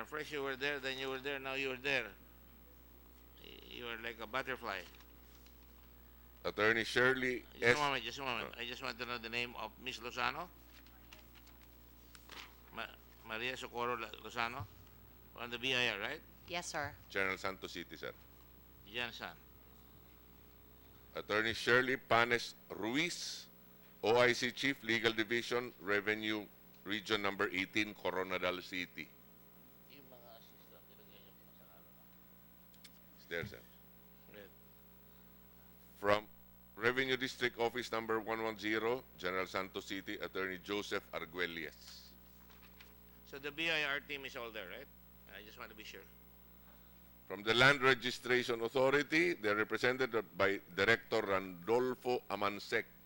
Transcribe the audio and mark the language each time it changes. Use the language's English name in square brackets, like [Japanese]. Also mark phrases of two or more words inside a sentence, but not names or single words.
[English] First you were there, then you were there, now you are there. You are like a butterfly. Attorney Shirley Just S. a moment, just a moment. I just want to know the name of Ms. Lozano. Maria Socorro Lozano. On the BIR, right? Yes, sir. General Santos City, sir. Jansan. Attorney Shirley Panes Ruiz, OIC Chief, Legal Division, Revenue Region number 18, Coronadal City. [Filipino] Yung mga assistant, nilagay niyo kung saan ano. [English] It's there, sir. Red. From Revenue District Office number 110, General Santos City, Attorney Joseph Arguelles. So the BIR team is all there, right? I just want to be sure. From the Land Registration Authority, they're represented by Director Randolfo Amansek.